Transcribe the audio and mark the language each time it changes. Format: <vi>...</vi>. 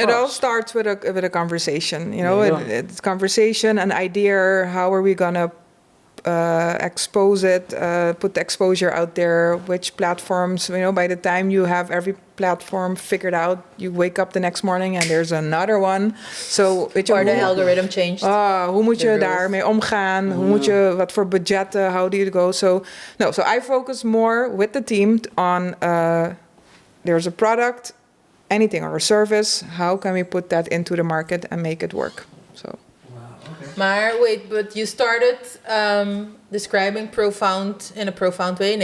<en>It all starts with a conversation. It's conversation, an idea. How are we gonna expose it? Put the exposure out there. Which platforms? By the time you have every platform figured out, you wake up the next morning and there's another one. So or the algorithm changed.</en> <nl>Hoe moet je daarmee omgaan? Hoe moet je, wat voor budgetten?</nl> <en>How do you go? So I focus more with the team on there's a product, anything, or a service. How can we put that into the market and make it work? So. Maar wait, but you started describing Profound in a profound way.</en>